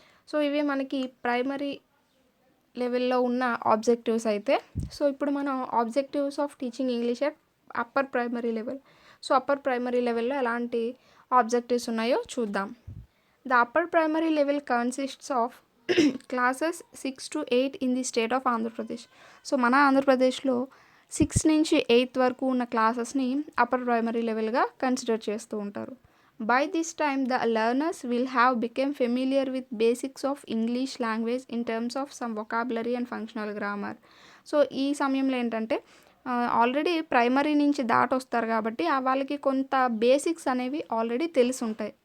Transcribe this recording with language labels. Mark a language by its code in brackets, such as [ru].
[te] So ఇవి మనకి primary లెవెల్లో ఉన్న ఆబ్జెక్టివ్స్ అయితే. సో ఇప్పుడు మనం [en] Objectives of teaching English at upper primary level. [te] So upper primary లెవెల్లో ఎలాంటి ఆబ్జెక్టివ్స్ ఉన్నాయో చూద్దాం. [en] The upper primary level consists of classes 6 to 8 in the state of Andhra Pradesh. [te] So మన ఆంధ్రప్రదేశ్లో 6 నుంచి 8 వరకు ఉన్న క్లాసెస్ని అప్పర్ ప్రైమరీ లెవెల్గా కన్సిడర్ చేస్తూ ఉంటారు. [en] By this time the learners will have become familiar with basics of English language in terms of some vocabulary and functional grammar. [te] So ఈ సమయంలో ఏంటంటే ఆల్రెడీ ప్రైమరీ నుంచి దాటొస్తారు కాబట్టి వాళ్ళకి కొంత బేసిక్స్ అనేవి ఆల్రెడీ తెలిసి ఉంటాయి.